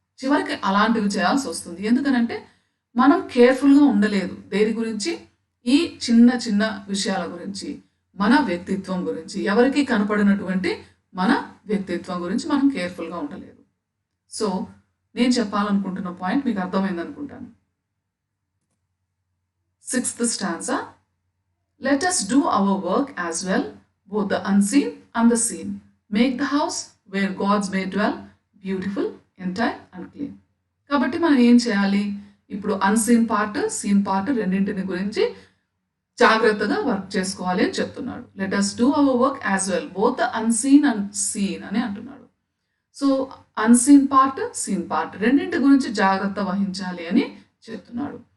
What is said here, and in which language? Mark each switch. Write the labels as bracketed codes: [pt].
[te] చివరికి అలాంటివి చేయాల్సి వస్తుంది. ఎందుకనంటే మనం కేర్ఫుల్గా ఉండలేదు దేని గురించి, ఈ చిన్న చిన్న విషయాల గురించి, మన వ్యక్తిత్వం గురించి, ఎవరికి కనపడినటువంటి మన వ్యక్తిత్వం గురించి మనం కేర్ఫుల్గా ఉండలేదు. సో నేను చెప్పాలనుకుంటున్న పాయింట్ మీకు అర్థమైంది అనుకుంటాను. [en] 6th stanza. Let us do our work as well, both the unseen and the seen. Make the house where gods may dwell beautiful entire and clean. [te] కాబట్టి మనం ఏం చేయాలి? ఇప్పుడు అన్‌సీన్ పార్ట్, సీన్ పార్ట్ రెండింటిని గురించి జాగ్రత్తగా వర్క్ చేసుకోవాలి అని చెప్తున్నాడు. [en] let us do our work as well both the unseen and seen [te] అని అంటున్నాడు. So unseen part, scene part రెండింటి గురించి జాగ్రత్త వహించాలి అని చెప్తున్నాడు.